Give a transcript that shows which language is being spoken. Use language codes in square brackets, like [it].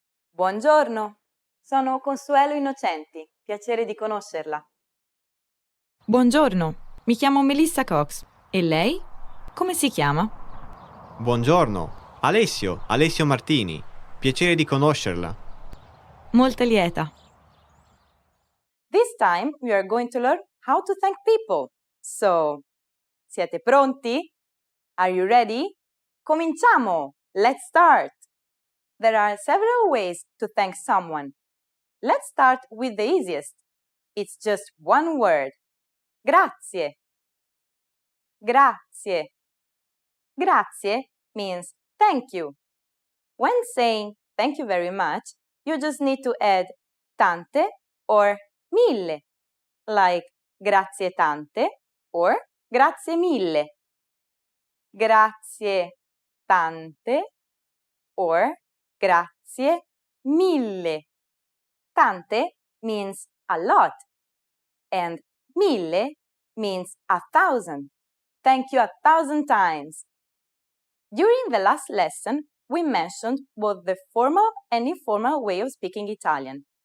[it] Buongiorno, sono Consuelo Innocenti, piacere di conoscerla. Buongiorno, mi chiamo Melissa Cox. E lei? Come si chiama? Buongiorno, Alessio Martini, piacere di conoscerla. Molta lieta. [en] This time we are going to learn how to thank people. So, siete pronti? Are you ready? Cominciamo! Let's start! There are several ways to thank someone. Let's start with the easiest. It's just one word. Grazie. Grazie. Grazie means thank you. When saying thank you very much, you just need to add tante or mille, like grazie tante or grazie mille. [it] Grazie tante or grazie mille. [en] Tante means a lot and mille means 1,000. Thank you 1,000 times. During the last lesson, we mentioned both the formal and informal way of speaking Italian.